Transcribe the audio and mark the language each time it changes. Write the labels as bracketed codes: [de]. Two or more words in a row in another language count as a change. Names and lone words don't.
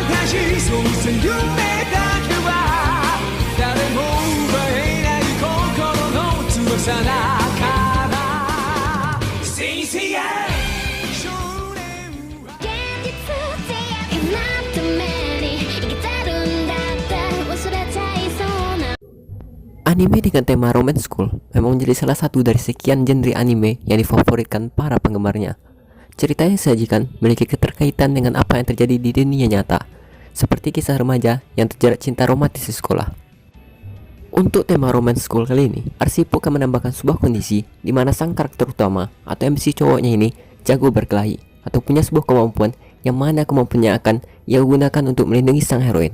[ja] そうせ夢だけは誰も奪えない心の翼だから先生や少年は現実って叶った目に生きてるんだって忘れちゃいそうな [id] Anime dengan tema [en] romance school [id] memang menjadi salah satu dari sekian genre anime yang difavoritkan para penggemarnya. Cerita yang disajikan memiliki keterkaitan dengan apa yang terjadi di dunia nyata, seperti kisah remaja yang terjerat cinta romantis di sekolah. Untuk tema [en] romance school [id] kali ini, Arsipo akan menambahkan sebuah kondisi di mana sang karakter utama atau MC cowoknya ini jago berkelahi atau punya sebuah kemampuan yang mana kemampuannya akan ia gunakan untuk melindungi sang heroin.